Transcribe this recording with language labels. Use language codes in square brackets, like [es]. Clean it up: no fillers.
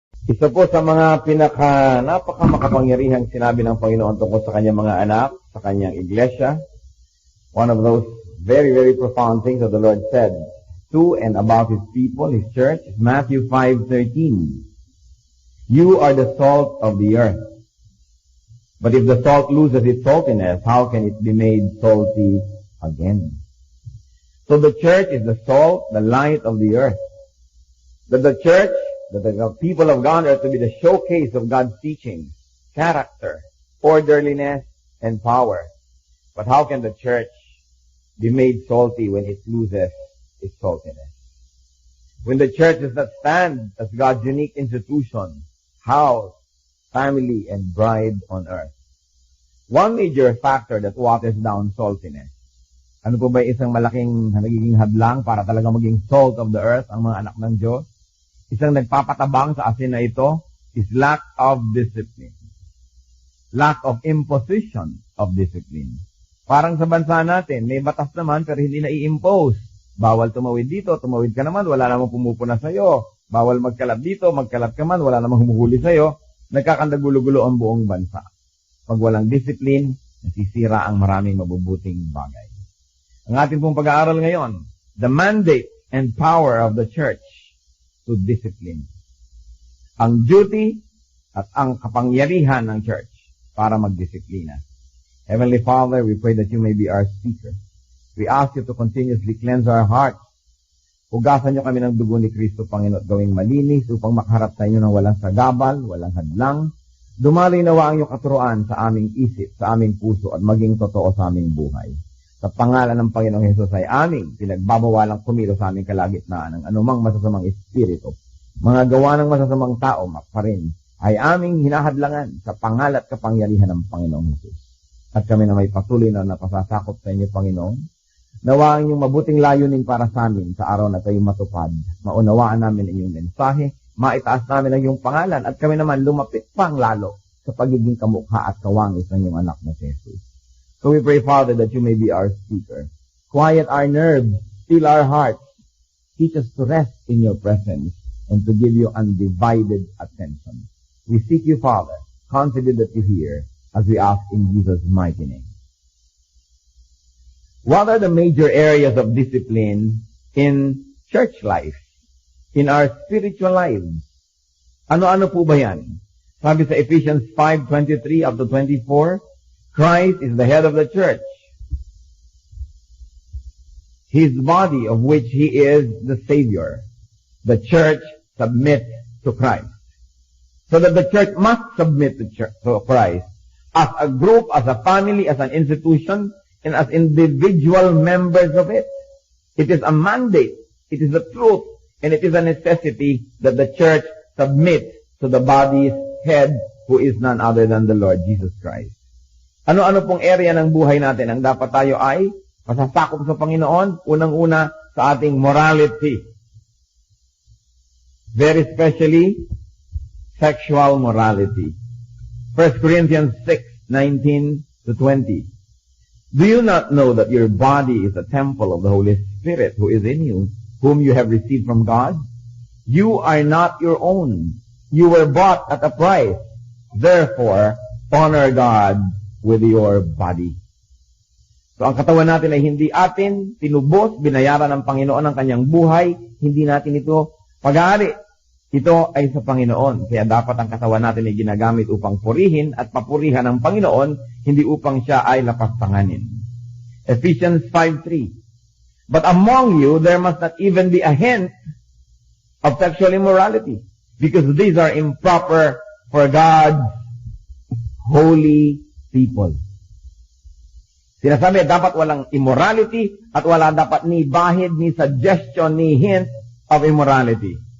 [tl] Isa po sa mga napaka-makapangyarihang sinabi ng Panginoon tungkol sa kanyang mga anak, sa kanyang iglesia. [en] One of those very, very profound things that the Lord said to and about His people, His church, is Matthew 5:13. You are the salt of the earth. But if the salt loses its saltiness, how can it be made salty again? So the church is the salt, the light of the earth. That the church, that the people of God are to be the showcase of God's teaching, character, orderliness, and power. But how can the church be made salty when it loses its saltiness? When the church does not stand as God's unique institution, house, family, and bride on earth. One major factor that waters down saltiness. [tl] Ano po ba isang malaking nagiging hadlang para talaga maging [en] salt of the earth [tl] ang mga anak ng Diyos? Isang nagpapatabang sa asin na ito [en] is lack of discipline. Lack of imposition of discipline. [tl] Parang sa bansa natin, may batas naman pero hindi na i-impose. Bawal tumawid dito, tumawid ka naman, wala namang pumupuna sa'yo. Bawal magkalat dito, magkalat ka man, wala namang humuhuli sa'yo. Nagkakandagulo-gulo ang buong bansa. Pag walang discipline, nasisira ang maraming mabubuting bagay. Ang ating pong pag-aaral ngayon, [en] the mandate and power of the church to discipline. [tl] Ang duty at ang kapangyarihan ng church para magdisiplina. [en] Heavenly Father, we pray that you may be our speaker. We ask you to continuously cleanse our hearts. [tl] Hugasan niyo kami ng dugo ni Kristo, Panginoon, gawing malinis upang makaharap sa inyo ng walang sagabal, walang hadlang. Dumaloy nawa ang iyong katuruan sa aming isip, sa aming puso at maging totoo sa aming buhay. Sa pangalan ng Panginoong Hesus ay aming pinagbabawalang kumilo sa aming kalagitnaan ng anumang masasamang espiritu. Mga gawa ng masasamang tao, pa rin, ay aming hinahadlangan sa pangalan at kapangyarihan ng Panginoong Hesus. At kami na may patuloy na napasasakop sa inyo, Panginoon. Nawa ang inyong mabuting layunin para sa amin sa araw na tayo matupad. Maunawaan namin ang inyong mensahe, maitaas namin ang iyong pangalan, at kami naman lumapit pang lalo sa pagiging kamukha at kawangis ng iyong anak na si Jesus. [en] So we pray, Father, that you may be our speaker. Quiet our nerves, still our hearts. Teach us to rest in your presence and to give you undivided attention. We seek you, Father, confident that you hear, as we ask in Jesus' mighty name. What are the major areas of discipline in church life, in our spiritual lives? [tl] Ano-ano po ba yan? Sabi sa [en] Ephesians 5:23 up to 24, Christ is the head of the church, His body of which He is the Savior. The church submits to Christ. So that the church must submit to Christ as a group, as a family, as an institution, and as individual members of it. It is a mandate, it is the truth, and it is a necessity that the church submits to the body's head, who is none other than the Lord Jesus Christ. [tl] Ano-ano pong area ng buhay natin ang dapat tayo ay masasakop sa Panginoon? Unang-una sa ating morality. [en] Very especially, sexual morality. 1 Corinthians 6:19 to 20. Do you not know that your body is a temple of the Holy Spirit who is in you, whom you have received from God? You are not your own. You were bought at a price. Therefore, honor God with your body. [tl] So ang katawan natin ay hindi atin, tinubos, binayaran ng Panginoon ang kanyang buhay, hindi natin ito pag-aari. Ito ay sa Panginoon. Kaya dapat ang katawan natin ay ginagamit upang purihin at papurihan ng Panginoon, hindi upang siya ay lapastanganin. [en] Ephesians 5:3. But among you, there must not even be a hint of sexual immorality, because these are improper for God's holy people. [tl] Sinasabi, dapat walang immorality at wala dapat ni bahid, ni suggestion, ni [en] hint of immorality.